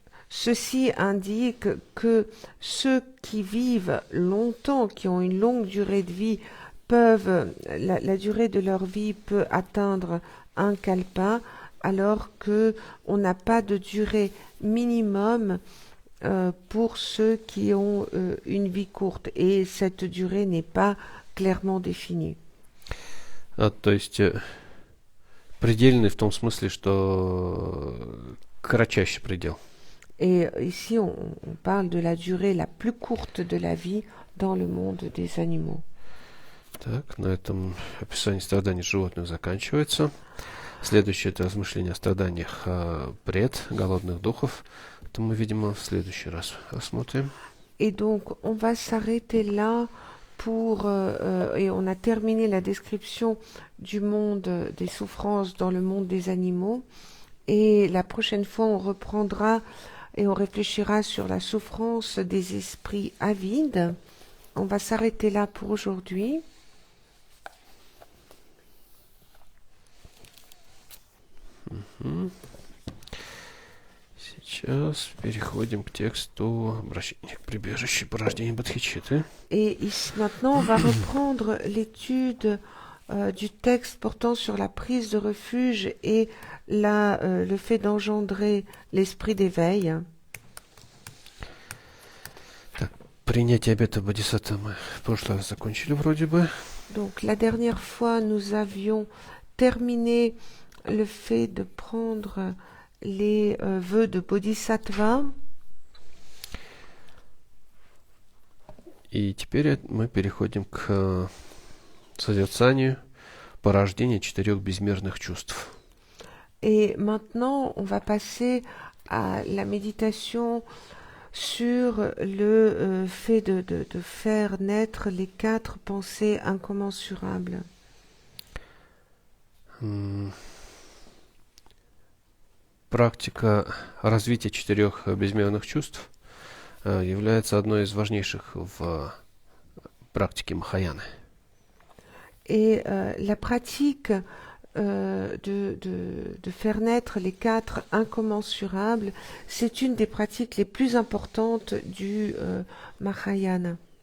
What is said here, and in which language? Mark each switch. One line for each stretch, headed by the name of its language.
French: Ceci indique que ceux qui vivent longtemps, qui ont une longue durée de vie, la durée de leur vie peut atteindre un kalpa, alors que on n'a pas de durée minimum pour ceux qui ont une vie courte, et cette durée n'est pas clairement définie.
Russian: То есть предельный в том смысле, что кратчайший предел.
French: Et ici, on parle de la durée la plus courte de la vie dans le monde des animaux.
Russian: Так, на этом описание страданий животных заканчивается. Следующее это размышление о страданиях пред, голодных духов. Это мы, видимо, в следующий раз рассмотрим.
French: Et donc, on va s'arrêter là et on a terminé la description du monde des souffrances dans le monde des animaux. Et la prochaine fois, on reprendra et on réfléchira sur la souffrance des esprits avides. On va s'arrêter là pour aujourd'hui.
Russian: Сейчас переходим к тексту обращения к прибежищу порождения Бодхичитты.
French: Et ici, maintenant, on va reprendre l'étude du texte portant sur la prise de refuge et le fait d'engendrer l'esprit d'éveil.
Russian: Так, принятие обета Бодхисаттвы мы в прошлый раз закончили вроде бы.
French: Donc, la dernière fois, nous avions terminé le fait de prendre les vœux de Bodhisattva.
Russian: И теперь мы переходим к созерцанию порождение 4 безмерных чувств.
French: Et maintenant, on va passer à la méditation sur le fait de faire naître les 4 pensées incommensurables.
Russian: Практика развития 4 безмерных чувств является одной из важнейших в практике Махаяны.
French: Et la pratique de faire naître les 4 incommensurables, c'est une des pratiques les plus importantes du Mahayana.